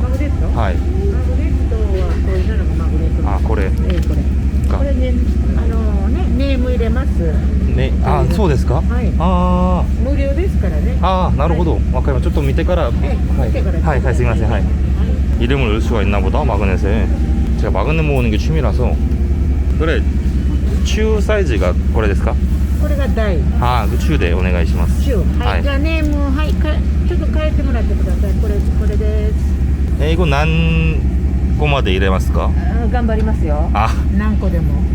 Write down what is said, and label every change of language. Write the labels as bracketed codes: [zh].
[ja] マグネット？はい。マグネットはこれなのがマグネット。あ、これ。これね、ネーム入れます。ね、あ、そうですか？はい。ああ。無料ですからね。ああ、なるほど。わかりました。ちょっと見てから。はい、はい、すみません。はい。 [ko] 이름을 넣을 수가 있나 보다 마그넷에. 제가 마그넷 모으는 게 취미라서. 그래. [ja] 츄 사이즈가 これですか？これが大。あ、츄でお願いします。 츄。 はい。じゃあネームはいちょっと変えてもらってください。これです。 [ko] 이거 [ja] 何個まで入れますか？頑張りますよ。あ、何個でも。